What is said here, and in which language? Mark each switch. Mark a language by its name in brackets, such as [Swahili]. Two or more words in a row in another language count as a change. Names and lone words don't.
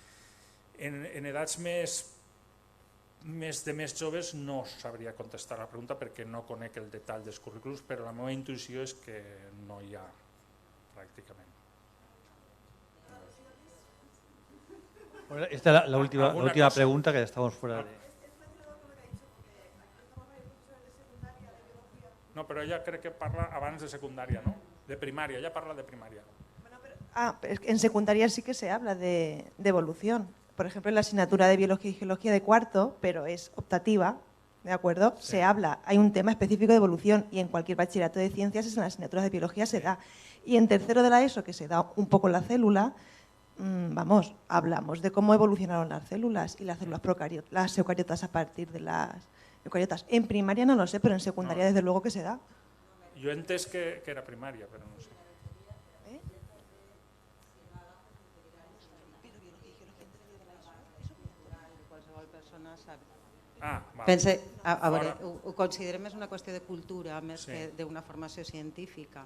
[Catalan] En edats de més joves no sabria contestar la pregunta perquè no conec el detall dels currículums, però la meva intuïció és que no hi ha pràcticament. [Spanish] Bueno, esta es la última pregunta, que ya estamos fuera de... [Catalan] No, però ella crec que parla abans de secundària, no? De primària, ella parla de primària. [Spanish] Pero en secundaria sí que se habla de evolución. Por ejemplo, en la asignatura de Biología y Geología de cuarto, pero es optativa, ¿de acuerdo? Sí. Se habla, hay un tema específico de evolución y en cualquier bachillerato de ciencias, en las asignaturas de biología se da. Y en tercero de la ESO, que se da un poco en la célula, vamos, hablamos de cómo evolucionaron las células y las células procariotas, las eucariotas a partir de las eucariotas. En primaria no lo sé, pero en secundaria desde luego que se da. [Catalan] Jo he entès que era primària, però no sé. Pense, a veure, ho considerem més una qüestió de cultura més que d'una formació científica.